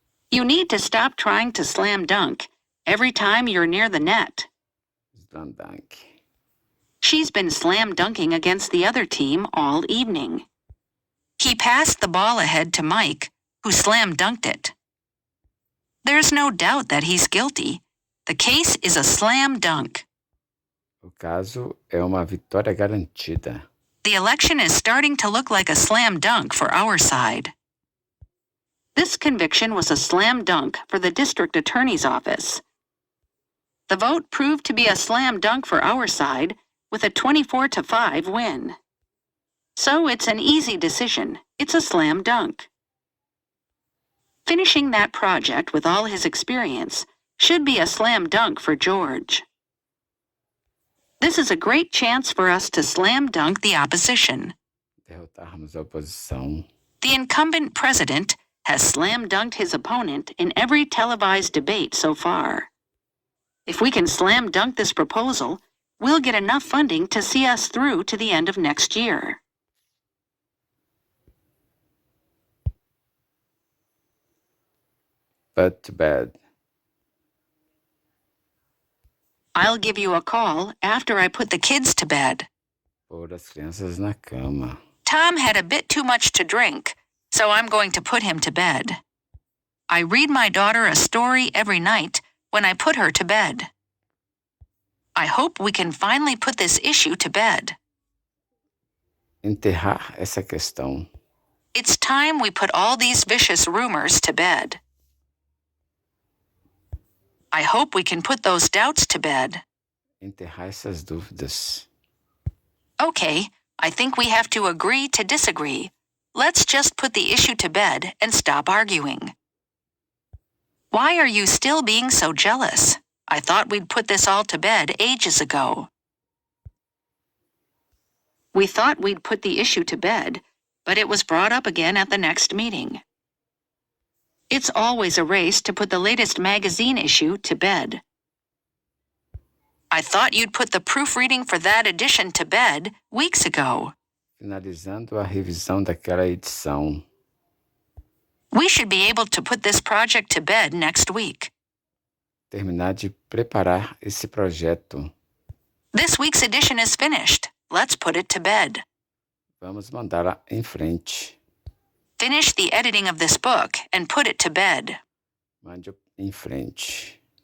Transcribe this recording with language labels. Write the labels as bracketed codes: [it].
[en] You need to stop trying to slam dunk every time you're near the net. Slam dunk. She's been slam dunking against the other team all evening. He passed the ball ahead to Mike, who slam dunked it. There's no doubt that he's guilty. The case is a slam dunk. [pt] O caso é uma vitória garantida. [en] The election is starting to look like a slam dunk for our side. This conviction was a slam dunk for the district attorney's office. The vote proved to be a slam dunk for our side with a 24-5 win. So it's an easy decision. It's a slam dunk. Finishing that project with all his experience should be a slam dunk for George. This is a great chance for us to slam dunk the opposition. [pt] Derrotarmos a oposição. [en] The incumbent president has slam dunked his opponent in every televised debate so far. If we can slam dunk this proposal, we'll get enough funding to see us through to the end of next year. Put to bed. I'll give you a call after I put the kids to bed. [pt] Pôr as crianças na cama. [en] Tom had a bit too much to drink, so I'm going to put him to bed. I read my daughter a story every night when I put her to bed. I hope we can finally put this issue to bed. [pt] Enterrar essa questão. [en] It's time we put all these vicious rumors to bed. I hope we can put those doubts to bed. [pt] Enterrar essas dúvidas. [en] Okay, I think we have to agree to disagree. Let's just put the issue to bed and stop arguing. Why are you still being so jealous? I thought we'd put this all to bed ages ago. We thought we'd put the issue to bed, but it was brought up again at the next meeting. It's always a race to put the latest magazine issue to bed. I thought you'd put the proofreading for that edition to bed weeks ago. [pt] Finalizando a revisão daquela edição. [en] We should be able to put this project to bed next week. [pt] Terminar de preparar esse projeto. [en] This week's edition is finished. Let's put it to bed. [pt] Vamos mandá-la em frente. [en] Finish the editing of this book and put it to bed. [pt] Mande em frente.